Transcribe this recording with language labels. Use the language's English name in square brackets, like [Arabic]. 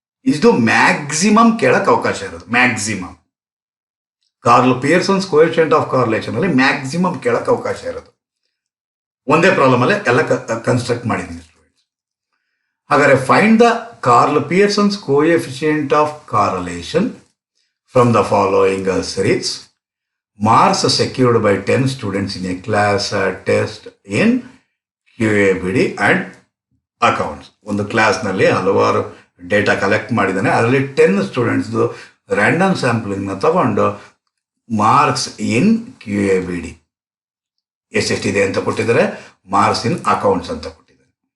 [Kannada] ಇದು ಮ್ಯಾಕ್ಸಿಮಮ್ ಕೇಳಕ್ಕೆ ಅವಕಾಶ ಇರೋದು. Maximum Pearson's coefficient of correlation ಅಲ್ಲಿ ಮ್ಯಾಕ್ಸಿಮಮ್ ಕೇಳಕ್ಕೆ ಅವಕಾಶ ಇರೋದು. ಒಂದೇ ಪ್ರಾಬ್ಲಮ್ ಅಲ್ಲೇ ಎಲ್ಲ ಕನ್ಸ್ಟ್ರಕ್ಟ್ ಮಾಡಿದ್ದೀನಿ ಸ್ಟೂಡೆಂಟ್ಸ್. ಹಾಗಾದರೆ [English] Find the Karl Pearson's coefficient of correlation from the following series. Marks secured by 10 students in a class test in QABD and accounts. [Kannada] ಒಂದು ಕ್ಲಾಸ್ನಲ್ಲಿ ಹಲವಾರು ಡೇಟಾ ಕಲೆಕ್ಟ್ ಮಾಡಿದ್ದಾನೆ, ಅದರಲ್ಲಿ 10 ಸ್ಟೂಡೆಂಟ್ಸ್ದು ರ್ಯಾಂಡಮ್ ಸ್ಯಾಂಪಲಿಂಗ್ನ ತಗೊಂಡು ಮಾರ್ಕ್ಸ್ ಇನ್ QABD ಎಷ್ಟೆಷ್ಟಿದೆ ಅಂತ ಕೊಟ್ಟಿದ್ದಾರೆ, ಮಾರ್ಕ್ಸ್ ಇನ್ ಅಕೌಂಟ್ಸ್ ಅಂತ ಕೊಟ್ಟಿದ್ದಾರೆ.